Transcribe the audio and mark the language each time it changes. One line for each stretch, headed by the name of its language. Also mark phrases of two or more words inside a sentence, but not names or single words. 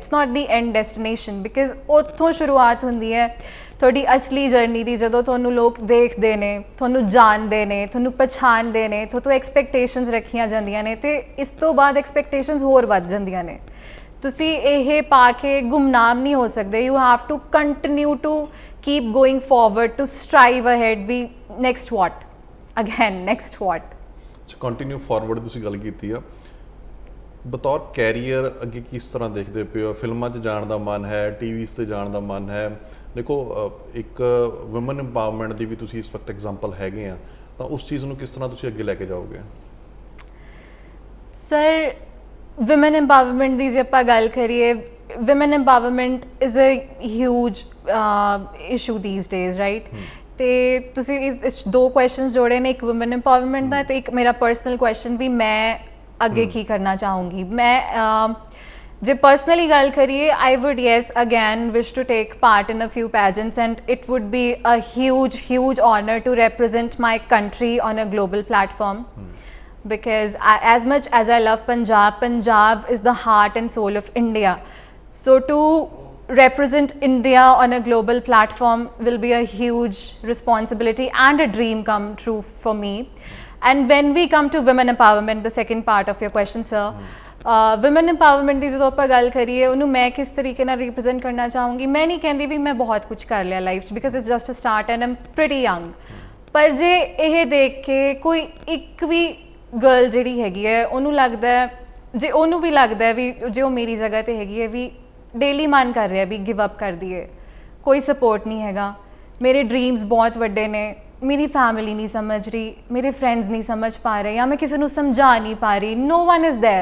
English: It's not the end destination,
Punjabi: ਬਿਕਾਜ਼ ਉੱਥੋਂ ਸ਼ੁਰੂਆਤ ਹੁੰਦੀ ਹੈ ਤੁਹਾਡੀ ਅਸਲੀ ਜਰਨੀ ਦੀ, ਜਦੋਂ ਤੁਹਾਨੂੰ ਲੋਕ ਦੇਖਦੇ ਨੇ, ਤੁਹਾਨੂੰ ਜਾਣਦੇ ਨੇ, ਤੁਹਾਨੂੰ ਪਛਾਣਦੇ ਨੇ, ਤੁਹਾਤੋਂ ਐਕਸਪੈਕਟੇਸ਼ਨਸ ਰੱਖੀਆਂ ਜਾਂਦੀਆਂ ਨੇ ਅਤੇ ਇਸ ਤੋਂ ਬਾਅਦ ਐਕਸਪੈਕਟੇਸ਼ਨਸ ਹੋਰ ਵੱਧ ਜਾਂਦੀਆਂ ਨੇ। ਤੁਸੀਂ ਇਹ ਪਾ ਕੇ ਗੁੰਮਨਾਮ ਨਹੀਂ ਹੋ ਸਕਦੇ,
English: you have to continue to keep going forward, to strive ahead, we next what again, next what, so continue forward
Punjabi: ਤੁਸੀਂ ਗੱਲ ਕੀਤੀ ਆ। ਬਤੌਰ ਕੈਰੀਅਰ ਅੱਗੇ ਕਿਸ ਤਰ੍ਹਾਂ ਦੇਖਦੇ ਪਏ ਹੋ? ਫਿਲਮਾਂ 'ਚ ਜਾਣ ਦਾ ਮਨ ਹੈ, ਟੀਵੀਜ਼ 'ਤੇ ਜਾਣ ਦਾ ਮਨ ਹੈ? ਦੇਖੋ ਇੱਕ
English: woman empowerment
Punjabi: ਦੀ ਵੀ ਤੁਸੀਂ ਇਸ ਵਕਤ ਐਗਜ਼ਾਮਪਲ ਹੈਗੇ ਆ, ਤਾਂ ਉਸ ਚੀਜ਼ ਨੂੰ ਕਿਸ ਤਰ੍ਹਾਂ ਤੁਸੀਂ ਅੱਗੇ ਲੈ ਕੇ ਜਾਓਗੇ? ਸਰ
English: women empowerment
Punjabi: ਦੀ ਜੇ ਆਪਾਂ ਗੱਲ ਕਰੀਏ,
English: women empowerment is a huge issue these days, right?
Punjabi: ਤੇ ਤੁਸੀਂ ਇਸ ਦੋ ਕੁਐਸਚਨਸ ਜੋੜੇ ਨੇ, ਇੱਕ
English: woman empowerment
Punjabi: ਦਾ ਤੇ ਇੱਕ ਮੇਰਾ
English: personal question
Punjabi: ਵੀ ਮੈਂ ਅੱਗੇ ਕੀ ਕਰਨਾ ਚਾਹੂੰਗੀ। ਮੈਂ ਜੇ ਪਰਸਨਲੀ ਗੱਲ ਕਰੀਏ,
English: I would yes again wish to take part in a few pageants and it would be a huge honor to represent my country on a global platform. Because as much as I love Punjab, Punjab is the heart and soul of India. So to represent India on a global platform will be a huge responsibility and a dream come true for me. And when we come to women empowerment, the second part of your question, sir, women empowerment
Punjabi: ਦੀ ਜਦੋਂ ਆਪਾਂ ਗੱਲ ਕਰੀਏ, ਉਹਨੂੰ ਮੈਂ ਕਿਸ ਤਰੀਕੇ ਨਾਲ ਰਿਪਰੈਜ਼ੈਂਟ ਕਰਨਾ ਚਾਹੂੰਗੀ। ਮੈਂ ਨਹੀਂ ਕਹਿੰਦੀ ਵੀ ਮੈਂ ਬਹੁਤ ਕੁਝ ਕਰ ਲਿਆ ਲਾਈਫ 'ਚ,
English: because it's just a start and I'm pretty young.
Punjabi: ਪਰ ਜੇ ਇਹ ਦੇਖ ਕੇ ਕੋਈ ਇੱਕ ਵੀ ਗਰਲ ਜਿਹੜੀ ਹੈਗੀ ਹੈ ਉਹਨੂੰ ਲੱਗਦਾ ਹੈ, ਜੇ ਉਹਨੂੰ ਵੀ ਲੱਗਦਾ ਹੈ ਵੀ ਜੇ ਉਹ ਮੇਰੀ ਜਗ੍ਹਾ 'ਤੇ ਹੈਗੀ ਹੈ, ਵੀ ਡੇਲੀ ਮਨ ਕਰ ਰਿਹਾ ਵੀ
English: give up
Punjabi: ਕਰ ਦਈਏ, ਕੋਈ ਸਪੋਰਟ ਨਹੀਂ ਹੈਗਾ, ਮੇਰੇ ਡਰੀਮਸ ਬਹੁਤ ਵੱਡੇ ਨੇ, ਮੇਰੀ ਫੈਮਿਲੀ ਨਹੀਂ ਸਮਝ ਰਹੀ, ਮੇਰੇ ਫਰੈਂਡਸ ਨਹੀਂ ਸਮਝ ਪਾ ਰਹੇ, ਜਾਂ ਮੈਂ ਕਿਸੇ ਨੂੰ ਸਮਝਾ ਨਹੀਂ ਪਾ ਰਹੀ,
English: no one is there.